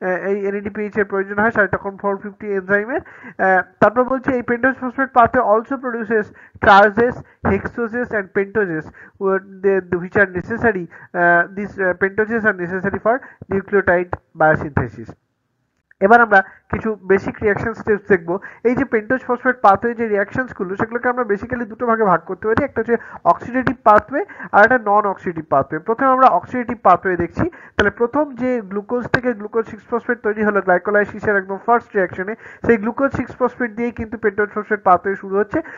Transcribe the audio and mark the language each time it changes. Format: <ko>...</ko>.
<bn>এই NADPH এর প্রয়োজন হয় সাইটোক্রোম 450 এনজাইমের। তারপর বলছে এই pentose phosphate pathway</bn> <en>also produces trioses, hexoses and pentoses which are necessary. These pentoses are necessary for nucleotide biosynthesis.</en> <bn>এবার আমরা কিছু বেসিক রিয়াকশন স্টেপস দেখব। এই যে পেন্টোজ ফসফেট পাথওয়ে যে রিয়াকশনসগুলো, সেগুলোকে আমরা বেসিক্যালি দুটো ভাগে ভাগ করতে পারি। একটা হচ্ছে অক্সিডেটিভ পাথওয়ে আর একটা নন অক্সিডেটিভ পাথওয়ে। প্রথমে আমরা অক্সিডেটিভ পাথওয়ে দেখছি। তাহলে প্রথম যে গ্লুকোজ থেকে গ্লুকোজ 6-ফসফেট তৈরি হলো গ্লাইকোলাইসিসের একদম ফার্স্ট রিয়াকশনে, সেই গ্লুকোজ 6-ফসফেট দিয়েই কিন্তু পেন্টোজ ফসফেট পাথওয়ে শুরু হচ্ছে।</bn>